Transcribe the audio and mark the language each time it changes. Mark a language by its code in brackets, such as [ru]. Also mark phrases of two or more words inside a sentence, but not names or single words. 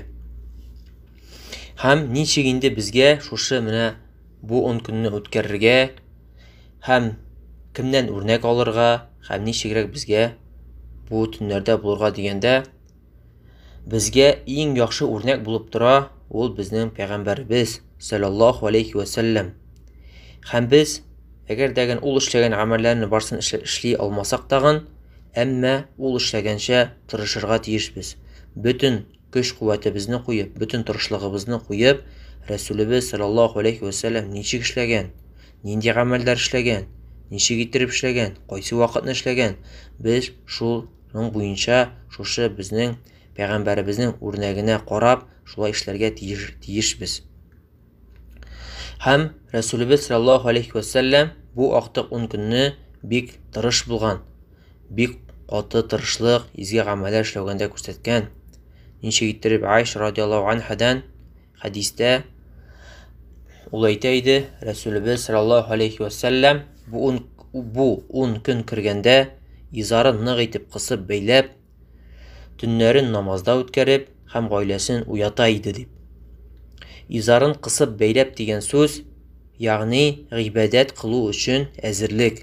[tt] Һәм ничек инде безгә шушы менә бу 10 көнне үткәрергә һәм кемнән үрнәк алырга һәм ничегрәк безгә бу төннәрдә булырга дигәндә, безгә иң яхшы үрнәк булып тора ул безнең пәйгамбәрбез [ar] صلى الله عليه وسلم. [tt] Һәм без, әгәр дәгән ул эшләгән гамәлләрне барсын эшли алмасак тагын, әмма ул эшләгәнчә тырышырга тиешбез. Бүтән көч-куәтебезне куеп, бүтән тырышлыгыбызны куеп, Рәсүлебез [ar] صلى الله عليه وسلم [tt] ничек эшләгән, нинди гамәлләр эшләгән, ничек иттереп эшләгән, кайсы вакытны эшләгән, без шуның буенча шушы безнең пәйгамбәребезнең үрнәгенә карап, шулай эшләргә тиешбез. Һәм Рәсүлебез [ar] صلى الله عليه وسلم [tt] бу актык 10 көнне бик тырыш булган, бик каты тырышлык, изге гамәлләр эшләгәндә күрсәткән. Ничек иттереп Айша [ar] رضي الله عنها [tt] хадистә ул әйтә иде, Рәсүлебез [ar] صلى الله عليه وسلم [tt] бу 10 көн кергәндә изарын нык итеп кысып бәйләп, төннәрен намазда үткәреп һәм гаиләсен уята иде дип. Изарын кысып бәйләп дигән сүз, ягъни гыйбадәт кылу өчен әзерлек.